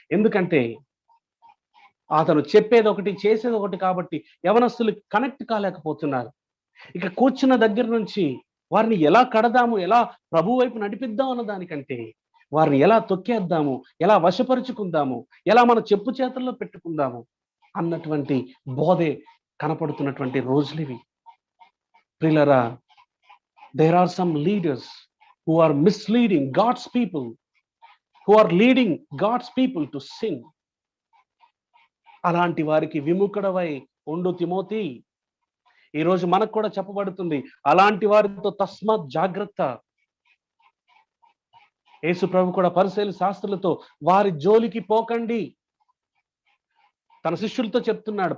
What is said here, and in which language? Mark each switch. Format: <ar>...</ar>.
<te>ఎందుకంటే అతను చెప్పేది ఒకటి, చేసేది ఒకటి కాబట్టి యవనస్తులు కనెక్ట్ కాలేకపోతున్నారు. ఇక కూర్చున్న దగ్గర నుంచి వారిని ఎలా కడదాము, ఎలా ప్రభు వైపు నడిపిద్దాం అన్న దానికంటే వారిని ఎలా తొక్కేద్దాము, ఎలా వశపరుచుకుందాము, ఎలా మన చెప్పు చేతుల్లో పెట్టుకుందాము అన్నటువంటి బోధే కనపడుతున్నటువంటి రోజులివి. ప్రియులారా,</te> <en>There are some leaders who are misleading God's people, who are leading God's people to sin.</en> <te>అలాంటి వారికి విముఖుడవై ఉండు తిమోతి. ఈరోజు మనకు కూడా చెప్పబడుతుంది, అలాంటి వారితో తస్మాత్ జాగ్రత్త. యేసు ప్రభు కూడా పరిసయ్యుల శాస్త్రులతో వారి జోలికి పోకండి, తన శిష్యులతో చెప్తున్నాడు.</te>